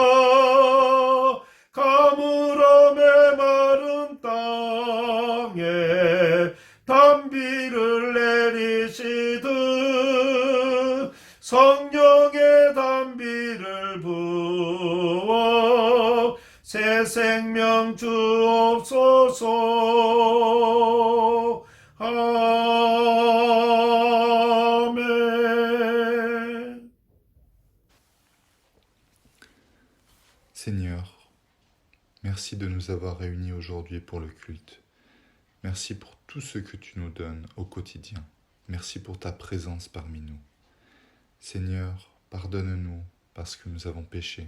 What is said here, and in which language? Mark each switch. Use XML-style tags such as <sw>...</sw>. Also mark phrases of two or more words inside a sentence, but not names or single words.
<ko>가물어 메마른 땅에 단비를 내리시듯 성령의 단비를 부어 새 생명 주옵소서. 아멘.</ko> <fr>Seigneur, merci de nous avoir réunis aujourd'hui pour le culte. Merci pour tout ce que tu nous donnes au quotidien. Merci pour ta présence parmi nous. Seigneur, pardonne-nous parce que nous avons péché.</fr>